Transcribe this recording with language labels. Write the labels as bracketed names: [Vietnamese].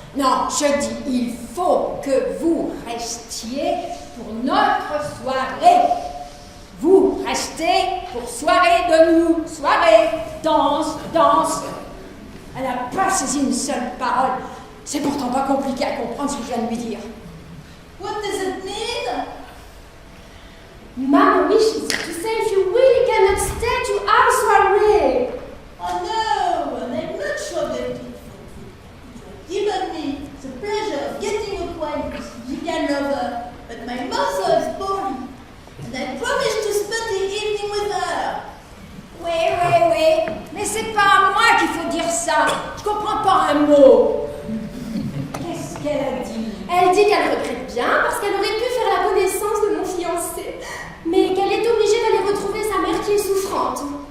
[French] Non, je dis, il faut que vous restiez pour notre soirée. Vous restez pour soirée de nous. Soirée, danse, danse. Elle n'a pas saisi une seule parole. C'est pourtant pas compliqué à comprendre ce que je viens de lui dire. [English] What does it mean? Mama wishes to say if you really cannot stay to our soirée. Oh no, and I'm not sure that it would given me the pleasure of getting acquainted with Vivian Lover, but my mother is poorly, and I promised to spend the evening with her. [French] Oui, mais c'est pas à moi qu'il faut dire ça. Je comprends pas un mot. Qu'est-ce qu'elle a dit? Elle dit qu'elle regrette bien parce qu'elle aurait pu faire la connaissance de mon fiancé, mais qu'elle est obligée d'aller retrouver sa mère qui est souffrante.